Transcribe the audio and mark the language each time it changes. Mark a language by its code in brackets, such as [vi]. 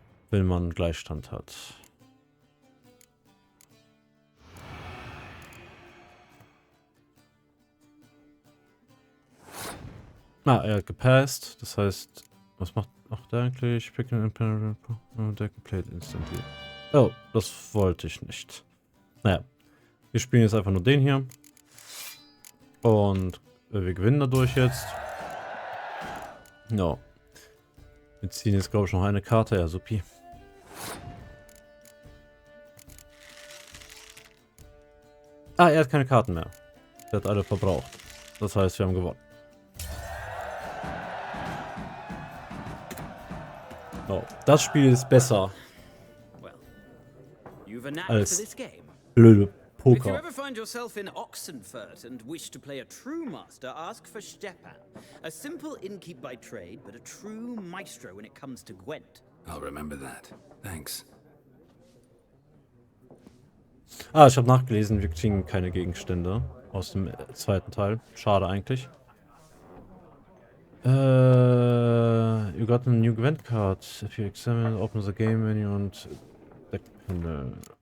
[de] Wenn man Gleichstand hat. Ah, er hat gepasst. Das heißt, was macht der eigentlich? [en] Picking and deck played instantly. [de] Oh, das wollte ich nicht. Naja, wir spielen jetzt einfach nur den hier. Und wir gewinnen dadurch jetzt. No. Wir ziehen jetzt, glaube ich, noch eine Karte. Ja, supi. Ah, er hat keine Karten mehr. Er hat alle verbraucht. Das heißt, wir haben gewonnen. Oh, das Spiel ist besser [en] Well, you've a knack [de] als [en] for this game. [de] blöde [en] If you [de] Poker. [en] ever find yourself in Oxenfurt and wish to play a true master, ask for Stepan. A simple innkeep by trade, but a true maestro when it comes to Gwent. I'll remember that. Thanks. [de] Ah, ich habe nachgelesen, wir kriegen keine Gegenstände aus dem zweiten Teil. Schade eigentlich. [en] You got a new Gwent card. If you examine, open the game menu und Deckpanel.